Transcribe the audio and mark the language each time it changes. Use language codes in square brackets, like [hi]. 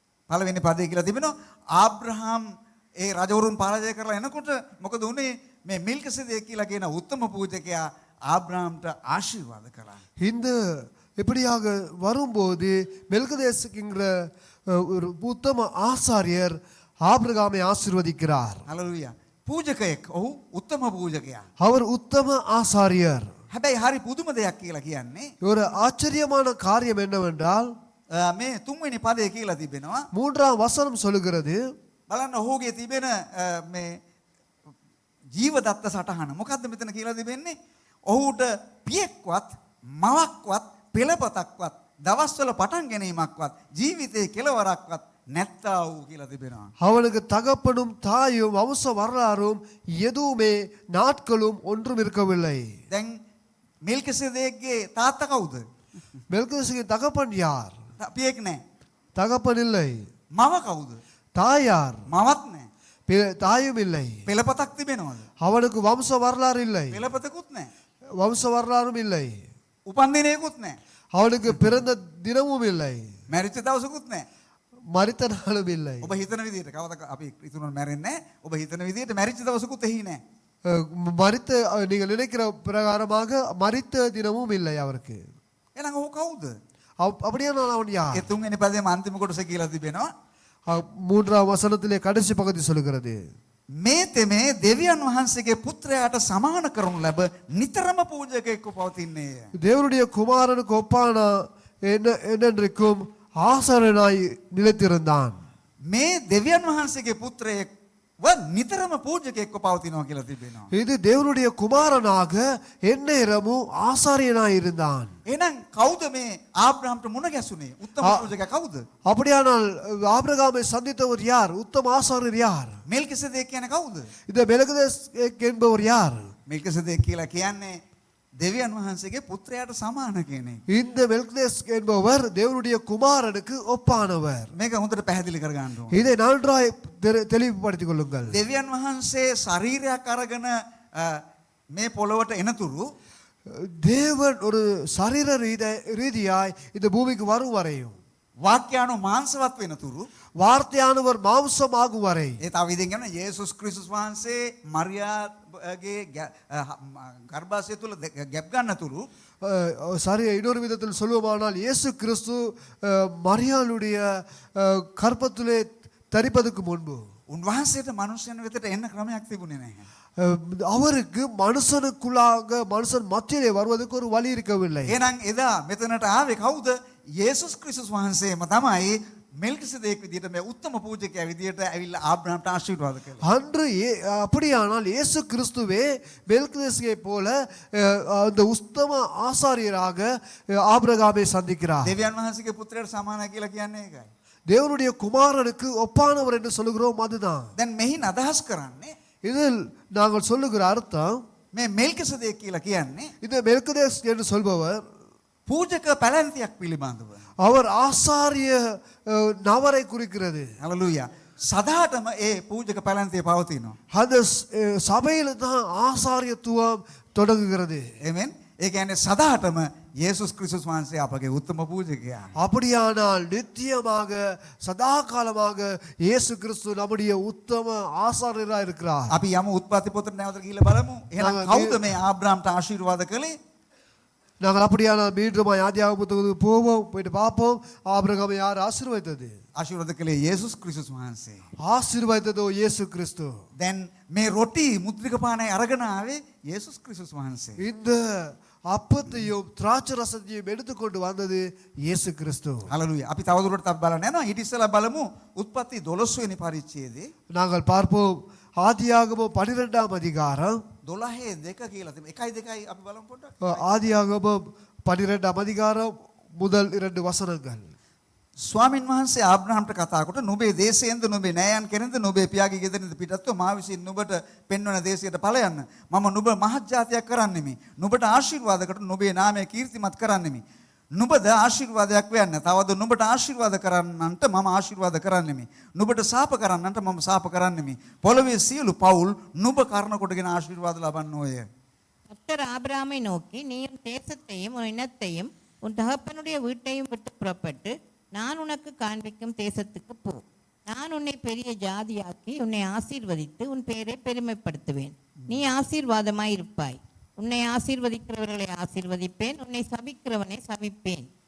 [si] පළවෙනි පදේ කියලා තිබෙනවා ආබ්‍රහම් ඒ රජවරුන් පරාජය කරලා එනකොට මොකද උනේ මේ මෙල්කිසෙදෙක් කියලා කියන උත්තම පූජකයා [ta] ஆபிரகாம்ட்ட ஆசீர்வாத கலா. இந்த இப்படியாக வரும்போது மெல்கிசேதேக்குங்கிற ஒரு உத்தம ஆசாரியர் ஆபிரகாமை ஆசீர்வதிக்கிறார். [si] ஹalleluya. පූජකයෙක්. ඔහු උත්තම පූජකයා. [ta] அவர் உத்தம ஆசாரியர். [si] හැබැයි හරි පුදුම දෙයක් කියලා කියන්නේ [ta] ஒரு ஆச்சரியமான காரியம் என்னவென்றால் [si] මේ තුන්වෙනි පදේ කියලා තිබෙනවා. [ta] மூன்றாம் வசனம் சொல்லுகிறது [si] බලන්න ඔහුගේ තිබෙන මේ ජීවදත්ත සටහන. මොකද්ද මෙතන කියලා තිබෙන්නේ? ඔහුට පියෙක්වත් මවක්වත් පෙළපතක්වත් දවස්වල පටන් ගැනීමක්වත් ජීවිතේ කෙලවරක්වත් නැත්තා වූ කියලා තිබෙනවා. [ta] அவனுக்கு தகப்பனும் தாயும் வம்ச வரலாறும் எதுவுமே நாட்களும் ஒன்றும் இருக்கவில்லை. [si] දැන් මෙල්කිසෙදෙක්ගේ තාත්තා කවුද? [ta] மெல்கிசேதேக்கின் தகப்பன் யார்? [si] පියෙක් නැහැ. [ta] தகப்பன் இல்லை. [si] මව කවුද? [ta] தாய் யார்? [si] මවත් නැහැ. [ta] தாயும் இல்லை. [si] පෙළපතක් තිබෙනවද? [ta] அவனுக்கு வம்ச வரலாறு இல்லை. [si] පෙළපතකුත් නැහැ. [ta] வம்ச வரலாறும் இல்லை. [si] උපන් දිනයකුත් නැහැ. [ta] அவனுக்கு பிறந்த தினமும் இல்லை. [si] මැරිච්ච දවසකුත් නැහැ. [ta] மரித்த நாளும் இல்லை. [si] ඔබ හිතන විදිහට කවදා අපි ඉතුරුන මැරෙන්නේ නැහැ. ඔබ හිතන විදිහට මැරිච්ච දවසකුත් එහි නැහැ. [ta] மரித்த நீங்கள் நினைக்கிற பிரகாரமாக மரித்த தினமும் இல்லை அவருக்கு. [si] එහෙනම් ඔහු කවුද? [ta] அப்படியானால் அவன் யார்? [si] ඒ තුන්වෙනි පදේම අන්තිම කොටස කියලා තිබෙනවා. [ta] மூன்றாம் வசனத்திலே கடைசி பகுதி சொல்லுகிறது [si] මේ තෙමේ දෙවියන් වහන්සේගේ පුත්‍රයාට සමාන කරනු ලැබ නිතරම පූජකයෙක්ව පවතින්නේය. [ta] தேவனுடைய குமாரனுக்கு ஒப்பான என்னென்றைக்கும் ஆசாரியனாய் நிலைத்திருந்தான். [si] මේ දෙවියන් වහන්සේගේ පුත්‍රයෙක්ව නිතරම පූජකයෙක්ව පවතිනවා කියලා තිබෙනවා. [ta] இது தேவனுடைய குமாரனாக எந்நேரமும் ஆசாரியனாய் இருந்தான். [si] එහෙනම් කවුද මේ ආබ්‍රහම්ට මුණ ගැසුනේ? උත්තම පූජකයා කවුද? [ta] அப்படியானால் ஆபிரகாமை சந்தித்தவர் யார்? உத்தம ஆசாரியர் யார்? [si] මෙල්කිසෙදෙක් කියන්නේ කවුද? [ta] இந்த மெல்கிசேதேக் என்பவர் யார்? [si] මෙල්කිසෙදෙක් කියලා කියන්නේ දෙවියන් වහන්සේගේ පුත්‍රයාට සමාන කෙනෙක්. [ta] இந்த மெல்கிசேதேக் என்பவர் தேவனுடைய குமாரனுக்கு ஒப்பானவர். [si] මේක හොඳට පැහැදිලி කරගන්න ඕනේ. [ta] இதை நன்றாய் தெளிவுபடுத்திக் கொள்ளுங்கள். [si] දෙවියන් වහන්සේ ශරීරයක් අරගෙන මේ පොළොවට එනතුරු [ta] தேவன் ஒரு சரீர ரீதியாய் இந்த பூமிக்கு வரும் வரையும் [si] වාක්‍යානු මාංශවත් වෙනතුරු [ta] வார்த்தையானவர் மாம்சமாகும் வரை [si] ඒ තව විදිහෙන් කියනවා යේසුස් ක්‍රිස්තුස් වහන්සේ මරියාගේ ගර්භාෂය තුල ගැප් ගන්නතුරු [ta] சரி இன்னொரு விதத்தில் சொல்லுவோமானால் இயேசு கிறிஸ்து மரியாளுடைய கர்ப்பத்திலே தரிப்பதற்கு முன்பு [si] උන්වහන්සේට මනුෂ්‍යයන් වෙතට එන්න ක්‍රමයක් තිබුණේ නැහැ. [ta] அவருக்கு மனுஷன் மத்தியிலே வருவதற்கு ஒரு வழி இருக்கவில்லை. [si] එහෙනම් එදා මෙතනට ආවේ කවුද? යේසුස් ක්‍රිස්තුස් වහන්සේම තමයි මෙල්කිසෙදෙක් විදියට මේ උත්තම පූජකයා විදියට ඇවිල්ලා ආබ්‍රහම්ට ආශිර්වාද කළේ. [ta] அன்று அப்படியானால் இயேசு கிறிஸ்துவே மெல்கிசேதேக்கை போல அந்த உத்தம ஆசாரியராக ஆபிரகாமை சந்திக்கிறார். [si] දෙවියන් වහන්සේගේ පුත්‍රයාට සමානයි කියලා කියන්නේ ඒකයි. [ta] தேவனுடைய குமாரனுக்கு ஒப்பானவர் என்று சொல்லுகிறோம் அதுதான். [si] දැන් මෙහින් අදහස් කරන්නේ [ta] இதில் நாங்கள் சொல்லுகிற அர்த்தம் [si] මේ මෙල්කිසෙදෙක් කියලා කියන්නේ [ta] இந்த மெல்கிசேதேக் என்று சொல்பவர் [si] පූජක පැලැන්තියක් පිළිබඳව. [ta] அவர் ஆசாரிய நபரை குறிக்கிறது. [si] හලලුයා. සදාටම ඒ පූජක පැලැන්තිය පවතිනවා. [ta] அந்த சபையில தான் ஆசாரியத்துவம் தொடங்குகிறது. [si] එමෙන් ඒ කියන්නේ සදාටම යේසුස් ක්‍රිස්තුස් වහන්සේ අපගේ උත්තම පූජකයා. [ta] அப்படியானால் நித்தியமாக சதா காலமாக இயேசு கிறிஸ்து நம்முடைய உத்தம ஆசாரியராக இருக்கிறார். [si] අපි යමු උත්පත්ති පොතට නැවත ගිහිල්ලා බලමු. එහෙනම් කවුද මේ ආබ්‍රහම්ට ආශිර්වාද කළේ? [ta] நாங்கள் அப்படியானால் மீண்டும் ஆதியாகம புத்தகத்துக்கு போவோம், போயிட்டு பார்ப்போம் ஆபிரகாமை யார் ஆசீர்வதித்தது. [si] ආශිර්වාද කළේ යේසුස් ක්‍රිස්තුස් වහන්සේ. [ta] ஆசீர்வதித்ததோ இயேசு கிறிஸ்து. [si] දැන් මේ රොටි මුද්‍රික පානය අරගෙන ආවේ යේසුස් ක්‍රිස්තුස් වහන්සේ. [ta] இந்த அப்பத்தையும் திராட்சை ரசத்தையும் எடுத்துக்கொண்டு வந்தது இயேசு கிறிஸ்து. [si] හලලුයා. අපි තවදුරටත් බලන්න යනවා. ඊට ඉස්සෙල්ලා බලමු උත්පත්ති 12 වෙනි පරිච්ඡේදයේ [ta] நாங்கள் பார்ப்போம் ஆதியாகமம் 12ஆம் அதிகாரம் [si] 12:2 කියලා තිබෙනවා. 1:2 අපි බලමු පොඩ්ඩක්. [ta] ஆதியாகமம் 12ஆம் அதிகாரம் முதல் 2 வசனங்கள். [si] ස්වාමින් වහන්සේ ආබ්‍රහම්ට කතා කොට නුඹේ දේශයෙන්ද නුඹේ නෑයන් කෙරෙන්ද නුඹේ පියාගේ ගෙදරින්ද පිටත්ව මා විසින් නුඹට පෙන්වන දේශයට ඵල යන්න. මම නුඹ මහත් ජාතියක් කරන්නෙමි. නුඹට ආශිර්වාද කොට නුඹේ නාමය කීර්තිමත් කරන්නෙමි. නුඹද ආශිර්වාදයක් වෙන්න. තවද නුඹට ආශිර්වාද කරන්නන්ට මම ආශිර්වාද කරන්නෙමි. නුඹට සාප කරන්නන්ට මම සාප කරන්නෙමි. පොළවේ සියලු පවුල් නුඹ කරන කොටගෙන ආශිර්වාද ලබන්නෝය. [ta] கர்த்தர் ஆபிரகாமை நோக்கி, நீயும் தேசத்தையும் உன் இனத்தையும் உன் தகப்பனுடைய வீட்டையும் விட்டு புறப்பட்டு நான் உனக்கு காண்பிக்கும் தேசத்துக்கு போ. நான் உன்னை பெரிய ஜாதியாக்கி உன்னை ஆசீர்வதித்து உன் பெயரை பெருமைப்படுத்துவேன். நீ ஆசீர்வாதமாய் இருப்பாய். உன்னை ஆசீர்வதிக்கிறவர்களை ஆசீர்வதிப்பேன், உன்னை சபிக்கிறவனை சபிப்பேன்.